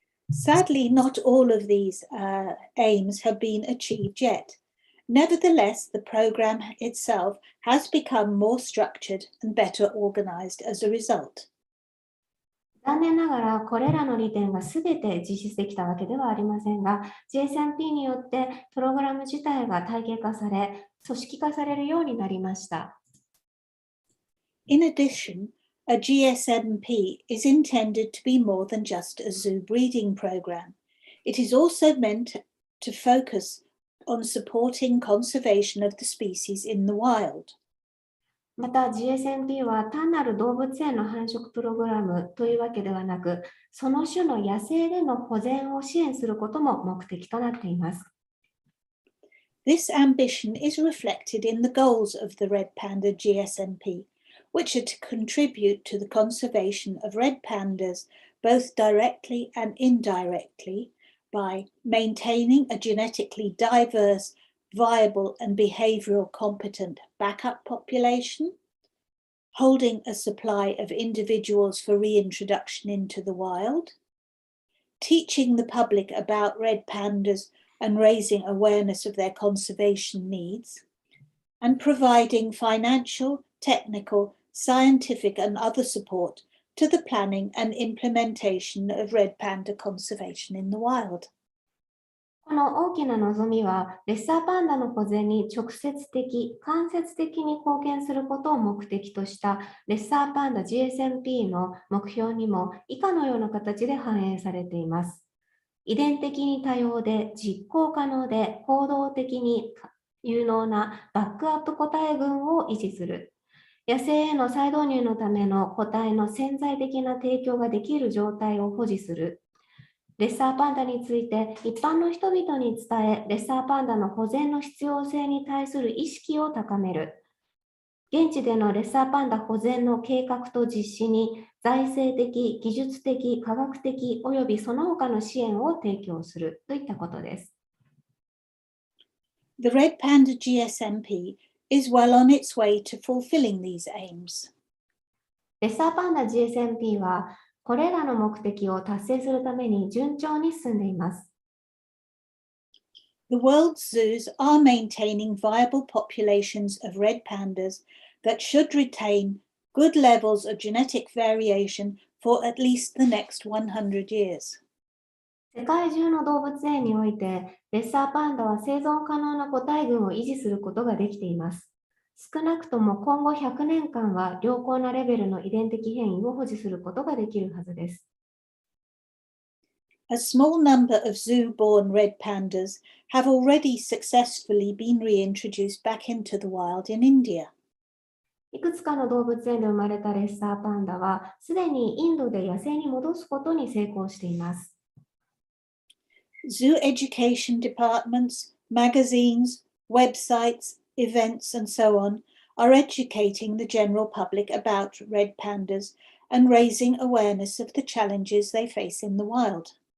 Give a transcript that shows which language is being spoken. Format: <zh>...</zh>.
<en>Sadly, not all of these aims have been achieved yet. Nevertheless, the program itself has become more structured and better organized as a result.</en> <ja>残念ながら、これらの利点がすべて実施できたわけではありませんが、GSMP によってプログラム自体が体系化され、組織化されるようになりました。</ja> <en>In addition, a GSMP is intended to be more than just a zoo breeding program. It is also meant to focus on supporting conservation of the species in the wild.</en> <ja>また GSMP は単なる動物園の繁殖プログラムというわけではなく、その種の野生での保全を支援することも目的となっています。</ja> <en>This ambition is reflected in the goals of the Red Panda GSMP, which are to contribute to the conservation of red pandas both directly and indirectly by maintaining a genetically diverse, viable and behavioral competent backup population, holding a supply of individuals for reintroduction into the wild, teaching the public about red pandas and raising awareness of their conservation needs, and providing financial, technical, scientific and other support to the planning and implementation of red panda conservation in the wild.</en> <ja>この大きな望みは、レッサーパンダの保全に直接的、間接的に貢献することを目的としたレッサーパンダ GSMP の目標にも以下のような形で反映されています。遺伝的に多様で実行可能で行動的に有能なバックアップ個体群を維持する。野生への再導入のための個体の潜在的な提供ができる状態を保持する。レッサーパンダについて一般の人々に伝え、レッサーパンダの保全の必要性に対する意識を高める。現地でのレッサーパンダ保全の計画と実施に財政的、技術的、科学的およびその他の支援を提供するといったことです。</ja> <en>The Red Panda GSMP is well on its way to fulfilling these aims.</en> <ja>レッサーパンダ GSMP はこれらの目的を達成するために順調に進んでいます。</ja> <en>The world's zoos are maintaining viable populations of red pandas that should retain good levels of genetic variation for at least the next 100 years.</en> <ja>世界中の動物園において、レッサーパンダは生存可能な個体群を維持することができています。少なくとも今後100年間は良好なレベルの遺伝的変異を保持することができるはずです。</ja> <en>A small number of zoo-born red pandas have already successfully been reintroduced back into the wild in India.</en> <ja>いくつかの動物園で生まれたレッサーパンダは、すでにインドで野生に戻すことに成功しています。</ja> <en>Zoo education departments, magazines, websites, events, and so on are educating the general public about red pandas and raising awareness of the challenges they face in the wild.</en>